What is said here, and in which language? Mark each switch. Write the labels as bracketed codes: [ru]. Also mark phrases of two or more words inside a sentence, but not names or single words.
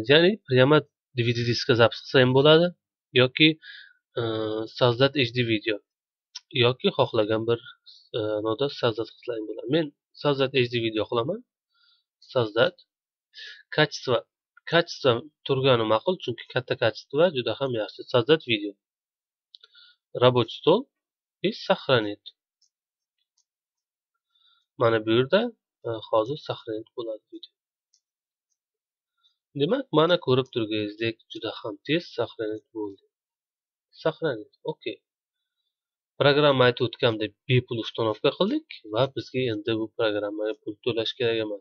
[uz] Ya'ni prямо DVD diskga zapis qilsa ham bo'ladi yoki sozdad HD video yoki xohlagan bir noda sozdad qilsa ham bo'ladi. Men sozdad HD video qilaman. Sozdad качество turgani ma'qul, chunki katta качество juda ham yaxshi. Sozdad video. [ru] Рабочий стол и сохранить. [uz] Mana bu yerda hozir сохранить bo'ladi video. Demak, mana ko'rib turganingizdek juda ham tez сохранить bo'ldi. [ru] Сохранить. Okey. [uz] Programma aytib o'tganimdek bepul ustanovka qildik va bizga endi bu programmaga pul to'lash kerak emas.